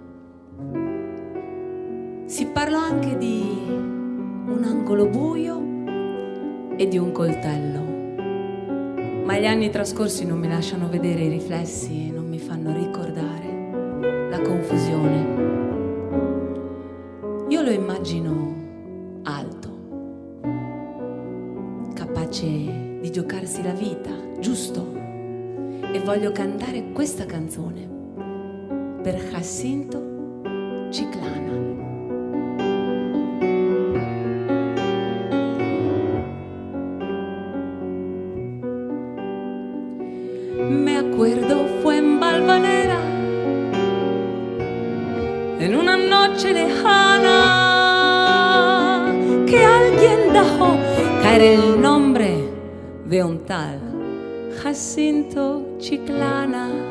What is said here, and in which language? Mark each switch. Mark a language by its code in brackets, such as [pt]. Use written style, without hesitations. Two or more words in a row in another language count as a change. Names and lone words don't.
[it] Si parlò anche di un angolo buio e di un coltello, ma gli anni trascorsi non mi lasciano vedere i riflessi e non mi fanno ricordare la confusione. Io lo immagino alto, capace di giocarsi la vita, giusto? E voglio cantare questa canzone per Jacinto Chiclana. [es] Me acuerdo fue en Valvanera, en una noche lejana, que alguien dejó caer el nombre de un tal Jacinto Chiclana.